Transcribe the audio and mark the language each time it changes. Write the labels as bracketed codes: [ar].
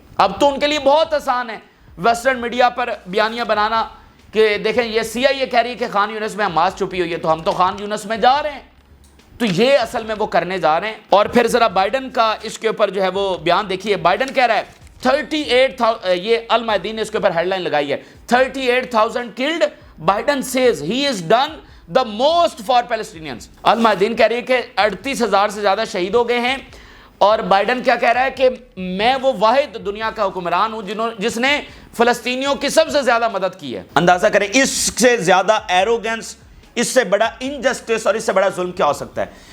[ur] اب تو ان کے لیے بہت آسان ہے ویسٹرن میڈیا پر بیانیہ بنانا کہ دیکھیں یہ سی آئی اے کہہ رہی ہے کہ خان یونس میں حماس چھپی ہوئی ہے تو ہم تو خان یونس میں جا رہے ہیں. تو یہ اصل میں وہ کرنے جا رہے ہیں. اور پھر ذرا بائیڈن کا اس کے اوپر جو ہے وہ بیان دیکھیے. بائیڈن کہہ رہا ہے 38,000, یہ المیدین نے اس کے اوپر ہیڈ لائن لگائی ہے, 38,000 killed. [en] Biden says he has done the most for Palestinians. [ur] المیدین کہہ رہی ہے کہ 38,000 سے زیادہ شہید ہو گئے ہیں. اور بائیڈن کیا کہہ رہا ہے کہ میں وہ واحد دنیا کا حکمران ہوں جس نے فلسطینیوں کی سب سے زیادہ مدد کی ہے. اندازہ کریں اس سے زیادہ ایروگنس, اس سے بڑا انجسٹس اور اس سے بڑا ظلم کیا ہو سکتا ہے.